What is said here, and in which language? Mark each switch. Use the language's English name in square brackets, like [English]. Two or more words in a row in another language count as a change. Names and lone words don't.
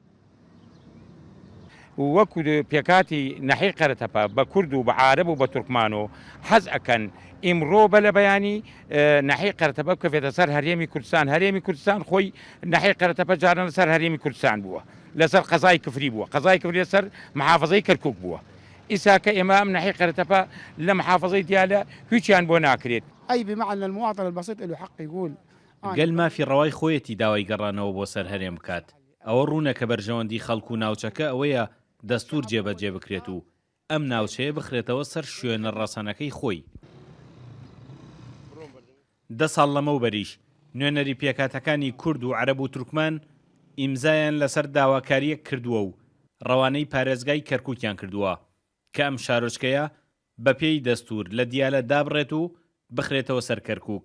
[Central Kurdish] وەکو پێکاتی نەحی قەرەتەپە بە کورد و بە عارەب و بە تورکمان و حەز ئەکەن ئیمڕۆ بە لە بەیانی نەحی قەرەتەپە بکەوێتە سەر هەرێمی کوردستان. هەرێمی کوردستان خۆی نەحی قەرەتەپە جاران لەسەر هەرێمی کوردستان بووە، لەسەر قەزای کفری بووە، قەزای کفری لەسەر محافظەی کەرکووک بووە. ئیسا کە ئێمە ئەم نەحی قەرەتەپە لە محافظەی دیالە هیچیان بۆ ناکرێت. [Arabic] أي بمعنى المواطن البسيط له حق يقول [Central Kurdish] گەل مافی ڕەوای خۆیەتی داوای گەڕانەوە بۆ سەر هەرێم بکات. ئەوە ڕوونە کە بەرژەوەندی خەڵکو و ناوچەکە ئەوەیە دەستور جێبەجێ بکرێت و ئەم ناوچەیە بخرێتەوە سەر شوێنە ڕەسەنەکەی خۆی. 10 ساڵ لەمەوبەریش نوێنەری پێکاتەکانی کورد و عەرەب و تورکمان ئیمزایان لەسەر داواکاریەک کردووە و ڕەوانەی پارێزگای کەرکووکیان کردووە کە ئەم شارۆچکەیە بە پێی دەستور لە دیالە دابڕێت و بخرێتەوە سەر کەرکووک.